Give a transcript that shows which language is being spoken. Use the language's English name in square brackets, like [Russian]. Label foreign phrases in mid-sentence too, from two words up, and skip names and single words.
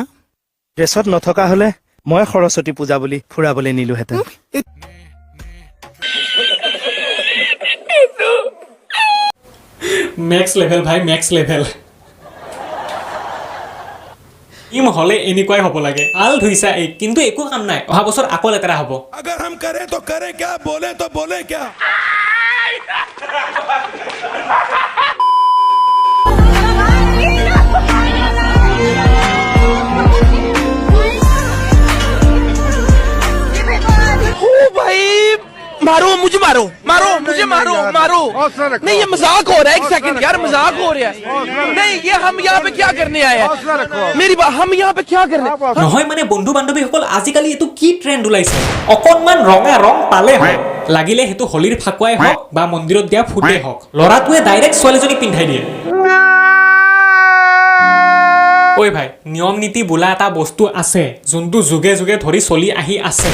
[Assamese] ড্ৰেছত নথকা হলে মই সৰস্বতী পূজা বুলি ফুৰাবলৈ নিলোহেঁতেন। [English] max level ভাই, max level. [Assamese] ইম হলে এনেকুৱাই হ'ব লাগে। আল ধুইছা এই, কিন্তু একো কাম নাই, অহা বছৰ আকৌ লেতেৰা হ'ব। [Hindi] अगर हम करें तो करें क्या, बोले तो बोले क्या। मारो मुझे, मारो मुझे, मारो। नहीं, ये मजाक हो रहा है। एक सेकंड यार, मजाक हो रहा है। नहीं, ये हम यहाँ पे क्या करने आए हैं? मेरी बात, हम यहाँ पे क्या करने? [Assamese] নহয় মানে বন্ধু বান্ধৱীসকল, আজিকালি এইটো কি ট্ৰেণ্ড ওলাইছে? অকণমান ৰঙা ৰং পালে হয়, লাগিলে সেইটো হোলীৰ ফাকুৱাই হওক বা মন্দিৰত দিয়া ফুটেই হওক, ল'ৰাটোৱে ডাইৰেক্ট ছোৱালীজনীক পিন্ধাই দিয়ে। ঐ ভাই, নিয়ম নীতি বোলা এটা বস্তু আছে যোনটো যুগে যুগে ধৰি চলি আহি আছে।